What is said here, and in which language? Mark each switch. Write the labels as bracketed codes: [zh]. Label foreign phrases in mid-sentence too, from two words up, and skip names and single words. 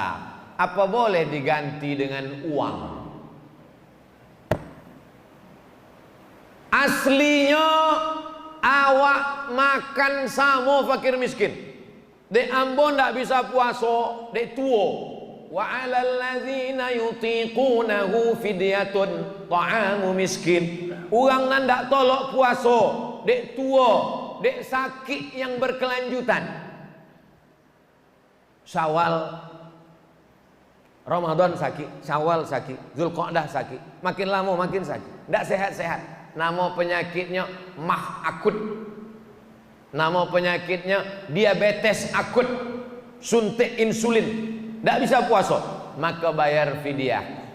[id] Apa boleh diganti dengan uang? Aslinya awak makan sama fakir miskin. Dek ambon tak bisa puasa, dek tua. [ar] وعلى الذين يطيقونه فدية طعام مسكين. [id] Orang nan tak tolak puasa, dek tua, dek sakit yang berkelanjutan. Syawal, Ramadan sakit, Syawal sakit, Zulqa'dah sakit, makin lama makin sakit, tak sehat-sehat. Nama penyakitnya mah akut. Nama penyakitnya diabetes akut, suntik insulin, tak bisa puasa, maka bayar fidyah.